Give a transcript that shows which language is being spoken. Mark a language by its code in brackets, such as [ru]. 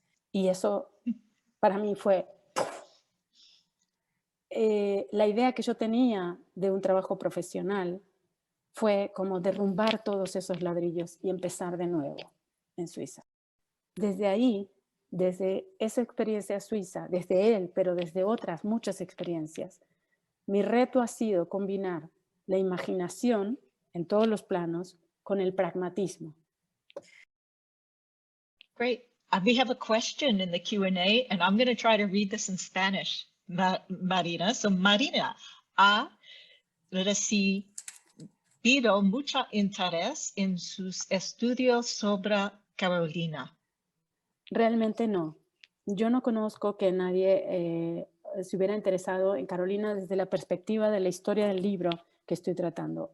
[es] Y eso para mí fue la idea que yo tenía de un trabajo profesional fue como derrumbar todos esos ladrillos y empezar de nuevo en Suiza. Desde ahí, desde esa experiencia suiza, desde él, pero desde otras muchas experiencias, mi reto ha sido combinar la imaginación en todos los planos con el pragmatismo. [en] Great. We have a question in the Q&A, and I'm going to try to read this in Spanish, Marina. [es] So Marina ha recibido mucho interés en sus estudios sobre Carolina. Realmente no. Yo no conozco que nadie se hubiera interesado en Carolina desde la perspectiva de la historia del libro que estoy tratando.